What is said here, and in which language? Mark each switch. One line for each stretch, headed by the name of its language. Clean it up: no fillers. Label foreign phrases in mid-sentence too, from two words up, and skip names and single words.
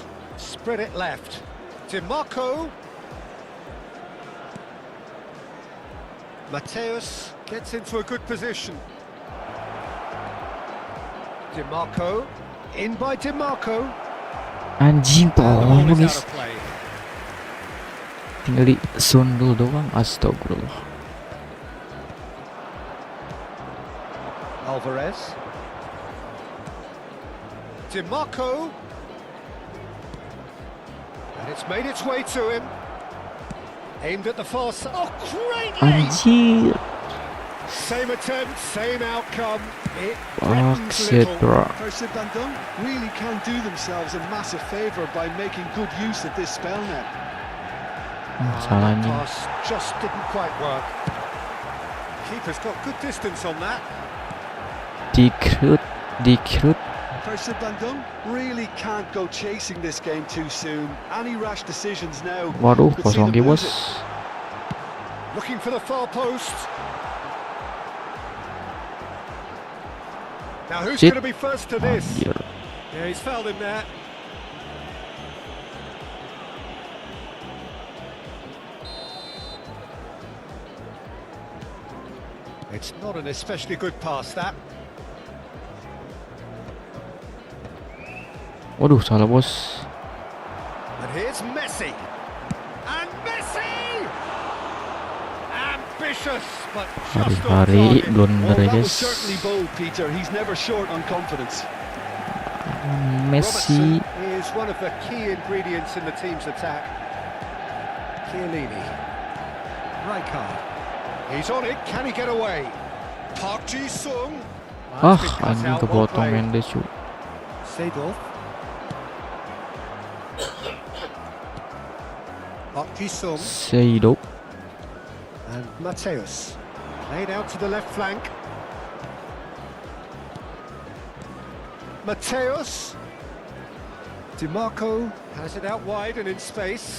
English: Spread it left. DiMarco. Mateus gets into a good position. DiMarco. In by DiMarco.
Indonesian: Anjing,
English: And the ball
Indonesian: tolong
English: is
Indonesian: guys.
English: out of play.
Indonesian: Tinggal di sundul doang, astagfirullah.
English: Alvarez. DiMarco. And it's made its way to him. Aimed at the far side. Oh, greatly!
Indonesian: Anjir.
English: Same attempt, same outcome. It Fuck threatens shit, little. bro. Persib Bandung really can do themselves a massive favour by making good use of this spell now.
Indonesian: Salah
English: That
Indonesian: anjing.
English: pass just didn't quite work. Keeper's got good distance on that. Dikrut. Persib Bandung really can't go chasing this game too soon. Any rash decisions now
Indonesian: Waduh,
English: could see
Indonesian: kosong
English: them
Indonesian: Ki
English: lose
Indonesian: bos.
English: it. Looking for the far post. Now who's Shit. going to be first to this?
Indonesian: Anjir.
English: Yeah, he's fouled him there. It's not an especially good pass, that.
Indonesian: Waduh, salah bos.
English: And here's Messi. And Messi! Ambitious, but just on
Indonesian: Hari-hari
English: target. blunder Well,
Indonesian: ya
English: that was
Indonesian: guys.
English: certainly bold, Peter. He's never short on confidence. Messi. Robertson is one of the key ingredients in the team's attack. Chiellini. Rijkaard. He's on it. Can he get away? Park Ji-sung.
Indonesian: Ah, anjing kepotong Mendes cu.
English: Seedorf. Park Ji-sung. Seido. And Mateus. Played out to the left flank. Mateus. DiMarco has it out wide and in space.